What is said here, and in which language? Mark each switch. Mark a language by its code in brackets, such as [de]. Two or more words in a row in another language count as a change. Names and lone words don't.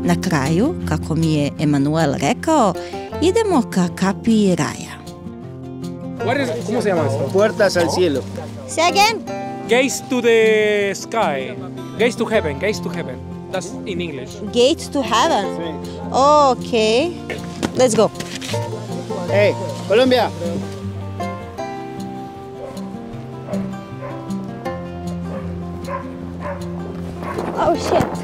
[sr] kraju, kako mi je Emanuel rekao, idemo ka kapiji raja. [es] ¿Cómo se llama esto? Puertas al cielo. [en] Say again? Gaze to the sky. Gaze to heaven. Gaze to heaven. That's in English. Gates to heaven. Okay. Let's go. Hey, Colombia. Oh shit.